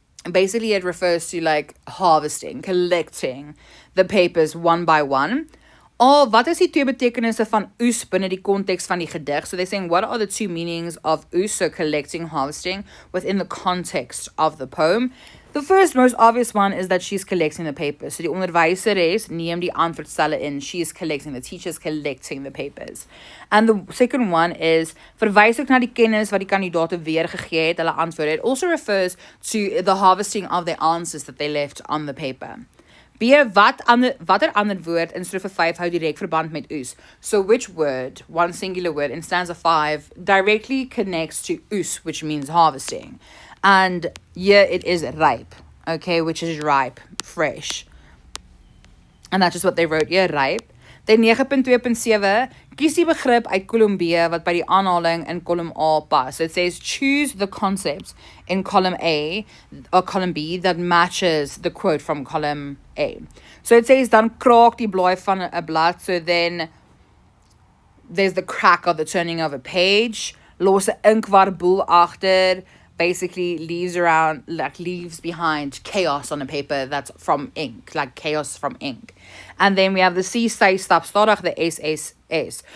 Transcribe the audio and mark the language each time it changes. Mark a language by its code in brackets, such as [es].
[en] Basically, it refers to like harvesting, collecting the papers one by one. [af] Wat is die twee betekenisse van oes binne die konteks van die gedig? [en] So they're saying, what are the two meanings of oes, so collecting, harvesting, within the context of the poem? The first most obvious one is that she's collecting the papers. [af] So die onderwyseres neem die antwoordstelle in. [en] She is collecting, the teacher's collecting the papers. And the second one is, [af] verwys ook na die kennis wat die kandidate weergegee het, hulle antwoorde. [en] It also refers to the harvesting of their answers that they left on the paper. [af] B, watter ander woord in strofe 5 hou direk verband met oes? [en] So which word, one singular word in stanza 5, directly connects to oes, which means harvesting? And here it is ripe, okay, which is ripe, fresh. And that's just what they wrote here, ripe. Then 9.2.7, [af] kies die begrip uit kolom B wat by die aanhaling in kolom A pas. [en] So it says, choose the concept in column A or column B that matches the quote from column A. So it says, [af] dan kraak die blaai van 'n blad. [en] So then there's the crack of the turning of a page. [af] Los 'n inkwarboel agter. [en] Basically leaves behind chaos on a paper that's from ink, like chaos from ink. And then we have the C, say, stop, stadig, the S.